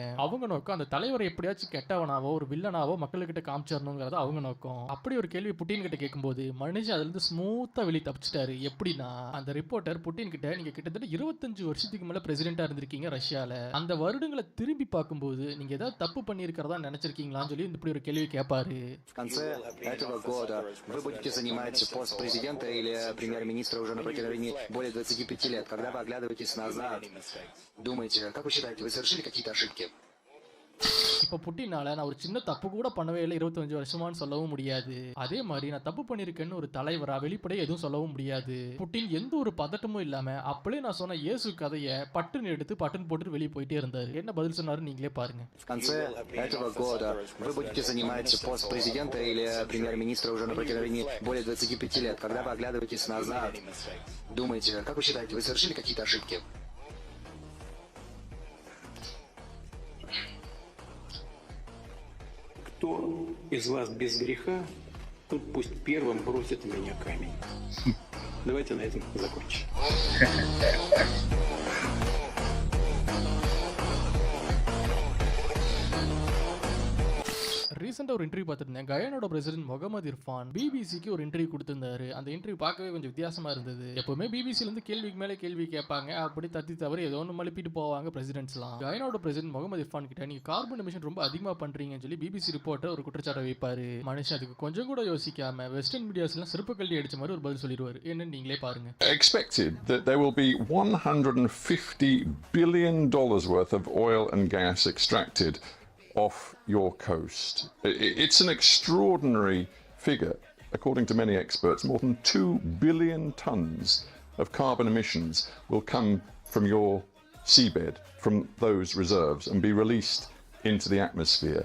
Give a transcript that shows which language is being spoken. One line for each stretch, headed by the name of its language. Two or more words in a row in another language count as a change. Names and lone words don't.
Tamil: அவங்க நோக்கம் அந்த தலைவரை எப்படியாச்சும் கெட்டவனாவோ ஒரு வில்லனாவோ மக்கள்கிட்ட காமிச்சிடணுங்கிறத அவங்க நோக்கம். அப்படி ஒரு கேள்வி புட்டின் கிட்ட கேட்கும்போது மனுஷன் அதுல இருந்து ஸ்மூத்தா வெளியே தப்பிச்சிட்டாரு. எப்படின்னா அந்த ரிப்போர்ட்டர் புட்டின் கிட்ட நீங்க கிட்டத்தட்ட 25 வருஷத்துக்கு மேல பிரசிடென்டா இருந்திருக்கீங்க ரஷ்யால, அந்த வருடங்களை திரும்பி பார்க்கும்போது நீங்க ஏதாவது தப்பு பண்ணியிருக்கிறதா நினைச்சிருக்கீங்களான்னு சொல்லி இப்படி ஒரு கேள்வி கேட்பாரு.
Russian: В конце этого года вы будете занимать пост президента или премьер-министра уже на протяжении более 25 лет. Когда вы оглядываетесь назад, думаете, как вы считаете, вы совершили какие-то ошибки?
Tamil: இப்போ புட்டினால நான் ஒரு சின்ன தப்பு கூட பண்ணவே இல்லை 25 வருஷமான்னு சொல்லவும் முடியாது. அதே மாதிரி நான் தப்பு பண்ணியிருக்கேன்னு ஒரு தலைவரா வெளிப்படையா எதுவும் சொல்லவும் முடியாது. புட்டின் எந்த ஒரு பதட்டமும் இல்லாம அப்படியே நான் சொன்ன இயேசு கதையை பட்டுன்னு எடுத்து பட்டுன்னு போட்டு வெளியே போயிட்டே இருந்தாரு. என்ன பதில் சொன்னாரு நீங்களே பாருங்க.
Russian: В конце этого года вы будете занимать пост президента или премьер-министра уже на протяжении более 25 лет. Когда вы оглядываетесь назад, думаете, как вы считаете, вы совершили какие-то ошибки? Кто из вас без греха, тот пусть первым бросит в меня камень. Давайте на этом закончим.
Tamil: ரீசெண்டாக ஒரு இன்டர்வியூ பார்த்துருந்தேன். கயானோட பிரசிடென்ட் முகமது இர்ஃபான் பிபிசிக்கு ஒரு இன்டர்வியூ கொடுத்திருந்தாரு. அந்த இன்டர்வியூ பார்க்கவே கொஞ்சம் வித்தியாசமா இருந்தது. எப்பவுமே பிபிசிலேருந்து கேள்விக்கு மேலே கேள்வி கேட்பாங்க, அப்படி தத்தி தவறி ஏதோ ஒன்று மழுப்பிட்டு போவாங்க பிரசிடென்ட்ஸ்லாம். கயானோட பிரசிடென்ட் முகமது இர்ஃபான் கிட்ட நீங்க
English: carbon emission
Tamil: ரொம்ப அதிகமாக பண்றீங்கன்னு சொல்லி பிபிசி ரிப்போர்ட்டர் ஒரு குற்றச்சாட்டை வைப்பாரு. மனுஷன் அதுக்கு கொஞ்சம் கூட யோசிக்காம
English: western medias
Tamil: சிறப்பு கல்வி அடிச்ச மாதிரி ஒரு பதில் சொல்லிடுவாரு. என்னன்னு நீங்களே பாருங்க.
English: Expected that there will be $150 billion worth of oil and gas extracted off your coast. It's an extraordinary figure. According to many experts, more than 2 billion tons of carbon emissions will come from your seabed, from those reserves, and be released into the atmosphere.